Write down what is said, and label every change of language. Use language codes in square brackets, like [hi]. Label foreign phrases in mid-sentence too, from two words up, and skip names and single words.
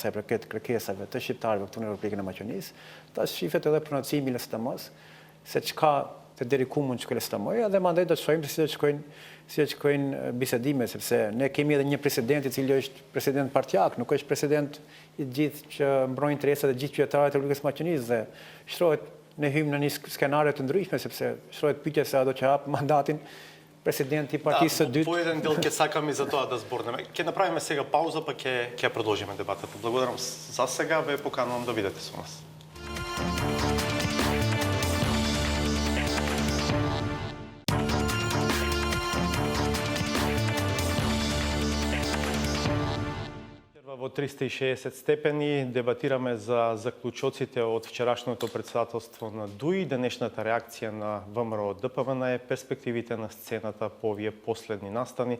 [sq] sa i përket kërkesave të shqiptarëve këtu në Republikën e Maqedonisë, tash shifet edhe pronocimi i LSDM-s se çka të deri ku mund të shkojë LSDM-ja dhe mandej do të shohim si do shkojnë bisedime, sepse ne kemi edhe një president i cili është president partijak, nuk është president i gjithë që mbron interesat e gjithë qytetarëve të Republikës së Maqedonisë dhe shtrohet ne hymë në një skenario të ndryshme sepse shtrohet pyetja se a do të hap mandatin presidenti i partisë së dytë. [mk] По еден дел ќе сакам и за тоа да зборнеме. Ќе направиме сега пауза, па ќе продолжиме дебатата. Благодарам за сега, ве поканувам да бидете со нас. Во 360 степени дебатираме за заклучоците од вчерашното председателство на ДУИ, денешната реакција на ВМРО ДПМН, перспективите на сцената по овие последни настани.